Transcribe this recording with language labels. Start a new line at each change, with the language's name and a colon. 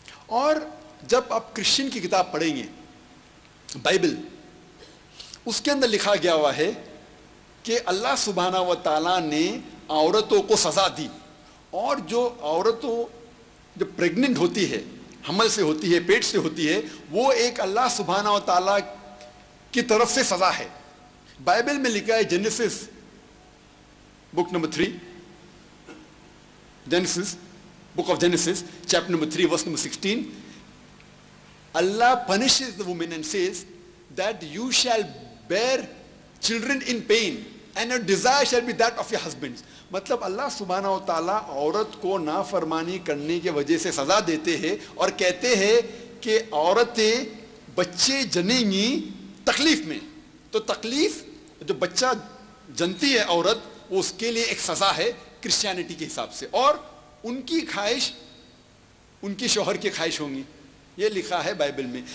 Hindi: और जब आप क्रिश्चियन की किताब पढ़ेंगे, बाइबल, उसके अंदर लिखा गया हुआ है कि अल्लाह सुब्हाना व तआला ने औरतों को सज़ा दी, और जो औरतों जब प्रेग्नेंट होती है, हमल से होती है, पेट से होती है, वो एक अल्लाह सुब्हाना व तआला की तरफ से सज़ा है। बाइबल में लिखा है, genesis book number 3, genesis
English: book of Genesis, chapter number 3, verse number 16, Allah punishes the woman and says that you shall bear children in pain and your desire shall be that of your husbands.
Hindi: मतलब अल्लाह सुब्हाना व तआला औरत को नाफरमानी करने की वजह से सज़ा देते हैं और कहते हैं कि औरतें बच्चे जनेंगी तकलीफ में। तो तकलीफ जो बच्चा जनती है औरत, वो उसके लिए एक सज़ा है क्रिश्चियनिटी के हिसाब से, और उनकी ख्वाहिश उनकी शौहर की ख्वाहिश होंगी, ये लिखा है बाइबल में।